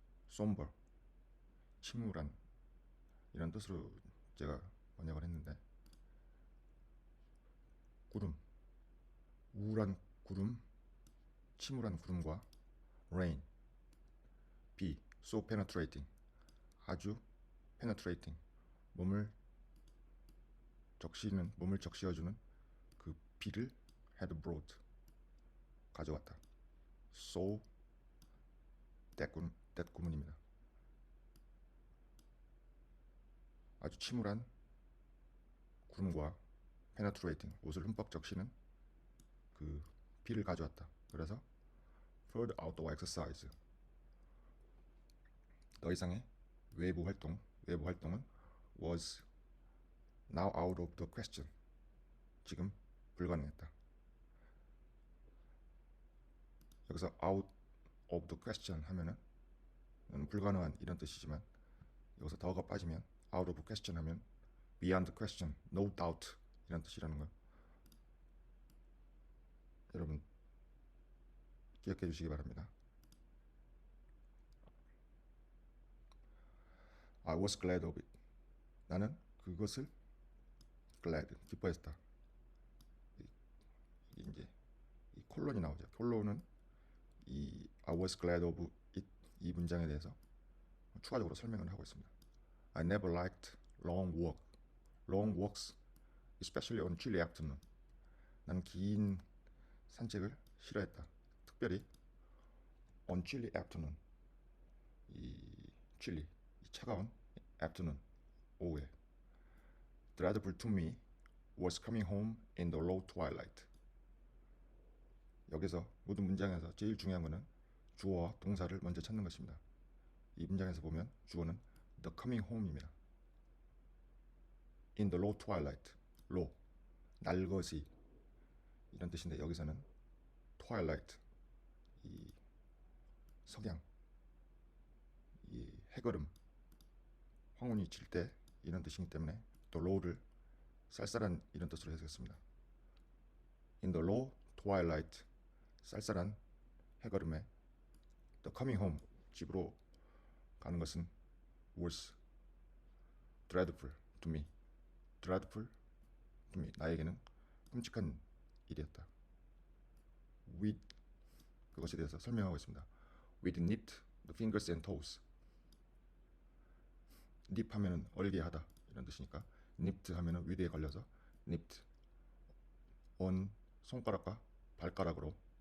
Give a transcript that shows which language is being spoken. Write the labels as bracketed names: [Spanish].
[Korean] somber, 침울한, 이런 뜻으로 제가 번역을 했는데, 구름, 우울한 구름, 침울한 구름과 rain, 비, [English] so penetrating, [Korean] 아주 penetrating, 몸을 적시어주는 그 비를 [English] had brought, [Korean] 가져왔다. so that 구문입니다. 아주 침울한 구름과 penetrating, 옷을 흠뻑 적시는 그 비를 가져왔다. [English] 그래서 further outdoor exercise, [Korean] 더 이상의 외부 활동은 [English] was now out of the question, [Korean] 지금 불가능했다. 여기서 [English] out of the question [Korean] 하면은 불가능한 이런 뜻이지만, 여기서 더가 빠지면 [English] out of question [Korean] 하면 [English] beyond question, no doubt [Korean] 이런 뜻이라는 거 여러분 기억해 주시기 바랍니다. [English] I was glad of it. [Korean] 나는 그것을 glad, 기뻐했다. 이제 이 콜론이 나오죠. 콜론은 이 [English] I was glad of it, [Korean] 이 문장에 대해서 추가적으로 설명을 하고 있습니다. [English] I never liked long walks, especially on chilly afternoon. [Korean] 난 긴 산책을 싫어했다. 특별히 [English] on chilly afternoon, [Korean] 이 차가운 afternoon, 오후에. [English] Dreadful to me was coming home in the low twilight. [Korean] 여기서 모든 문장에서 제일 중요한 것은 주어와 동사를 먼저 찾는 것입니다. 이 문장에서 보면 주어는 [English] the coming home [Korean] 입니다. [English] in the low twilight, [Korean] low, 날것이 이런 뜻인데, 여기서는 twilight, 이 석양, 이 해걸음, 황혼이 질 때 이런 뜻이기 때문에 또 low를 쌀쌀한 이런 뜻으로 해석했습니다. [English] in the low twilight, [Korean] 쌀쌀한 해걸음에 [English] the coming home, [Korean] 집으로 가는 것은 [English] was dreadful to me, [Korean] 나에게는 끔찍한 일이었다. with, 그것에 대해서 설명하고 있습니다. [English] with knit the fingers and toes. knit [Korean] 하면은 얼게 하다 이런 뜻이니까 nipped 하면은 위대에 걸려서 nipped. on 손가락과 발가락으로.